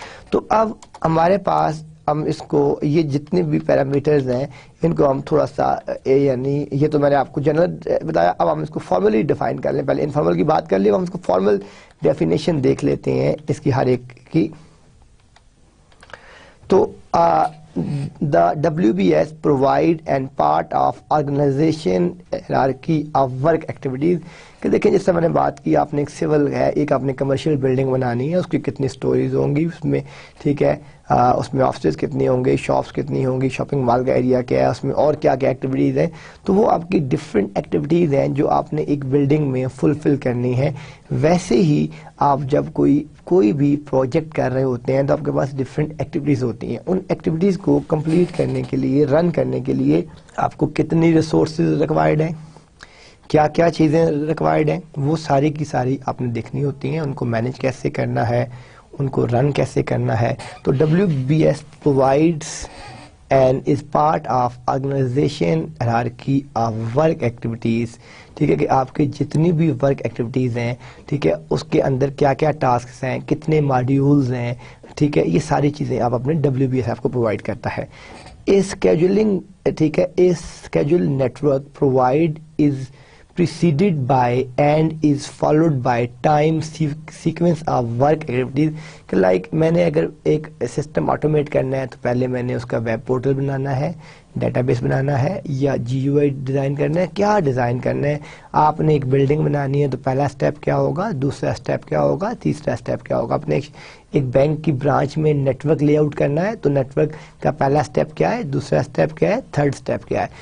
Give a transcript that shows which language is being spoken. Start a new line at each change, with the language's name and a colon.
Urdu: تو اب ہمارے پاس ہم اس کو یہ جتنے بھی پیرامیٹرز ہیں ان کو ہم تھوڑا سا یعنی یہ تو میں نے آپ کو جنرل بتایا، اب ہم اس کو فارملی ڈیفائن کر لیں. پہلے انفارمل کی بات کر لیں، ہم اس کو فارمل ڈیفینیشن دیکھ لیتے ہیں اس کی ہر ایک کی.
English: تو the WBS provide and part of organization hierarchy of work activities.
Urdu: کہ دیکھیں جس سے میں نے بات کی، آپ نے ایک سول ہے، ایک آپ نے کمرشل بلڈنگ بنانی ہے، اس کی کتنی سٹوریز ہوں گی اس میں. ٹھیک ہے، اس میں آفسز کتنی ہوں گے، شاپس کتنی ہوں گی، شاپنگ مال کا ایریا کیا ہے، اس میں اور کیا کیا ایکٹیویٹیز ہیں. تو وہ آپ کی ڈفرینٹ ایکٹیویٹیز ہیں جو آپ نے ایک بلڈنگ میں فلفل کرنی ہے. ویسے ہی آپ جب کوئی بھی پروجیکٹ کر رہے ہوتے ہیں تو آپ کے پاس ڈفرینٹ ایکٹیویٹیز ہوتی ہیں. ان ایکٹیویٹیز کو کمپلیٹ کرنے کے لیے، رن کرنے کے لیے آپ کو کتنی ریسورسز ریکوائرڈ ہیں، کیا کیا چیزیں ریکوائرڈ ہیں، وہ ساری کی ساری آپ نے دیکھنی ہوتی ہیں. ان کو مینیج کیسے کرنا ہے، ان کو رن کیسے کرنا ہے.
English: تو WBS provides and is part of organization hierarchy of work activities.
Urdu: ٹھیک ہے کہ آپ کے جتنی بھی ورک ایکٹیویٹیز ہیں، ٹھیک ہے، اس کے اندر کیا کیا ٹاسکس ہیں، کتنے ماڈیولز ہیں، ٹھیک ہے، یہ ساری چیزیں آپ اپنے WBS آپ کو پرووائڈ کرتا ہے.
English: scheduling,
Urdu: ٹھیک ہے،
English: Schedule network provide is preceded by and is followed by time sequence of work activities.
Urdu: کہ لائک میں نے اگر ایک سسٹم آٹومیٹ کرنا ہے تو پہلے میں نے اس کا ویب پورٹل بنانا ہے، ڈیٹا بیس بنانا ہے، یا GUI ڈیزائن کرنا ہے، کیا ڈیزائن کرنا ہے. آپ نے ایک بلڈنگ بنانی ہے تو پہلا اسٹیپ کیا ہوگا، دوسرا اسٹیپ کیا ہوگا، تیسرا اسٹیپ کیا ہوگا. اپنے ایک بینک کی برانچ میں نیٹ ورک لے آؤٹ کرنا ہے تو نیٹ ورک کا پہلا اسٹیپ کیا ہے، دوسرا اسٹیپ کیا ہے، تھرڈ اسٹیپ کیا ہے.